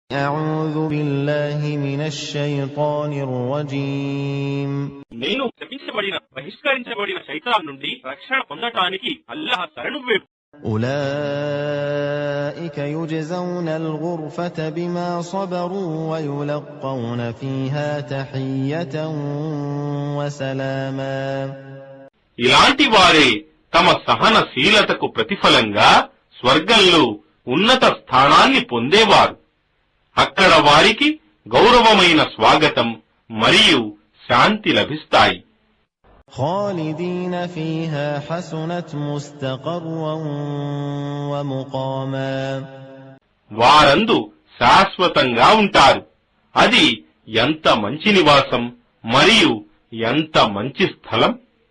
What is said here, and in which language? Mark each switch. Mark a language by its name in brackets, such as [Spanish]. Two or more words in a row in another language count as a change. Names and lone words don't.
[Arabic] أعوذ بالله من الشيطان الرجيم [Telugu] నేను శపించబడిన బహిష్కరించబడిన శైతాన్ నుండి రక్షణ పొందటానికి అల్లాహ్ శరణు వేడు. [Arabic] أولئك يجزون الغرفة بما صبروا ويلقون فيها تحية وسلاما. [Telugu] ఇలాంటి వారే తమ సహనశీలతకు ప్రతిఫలంగా స్వర్గంలో ఉన్నత స్థానాన్ని పొందేవారు. అక్కడ వారికి గౌరవమైన స్వాగతం మరియు శాంతి లభిస్తాయి. [Arabic] خالدين فيها حسنت مستقرا ومقاما. [Telugu] వారందు శాశ్వతంగా ఉంటారు. అది ఎంత మంచి నివాసం మరియు ఎంత మంచి స్థలం.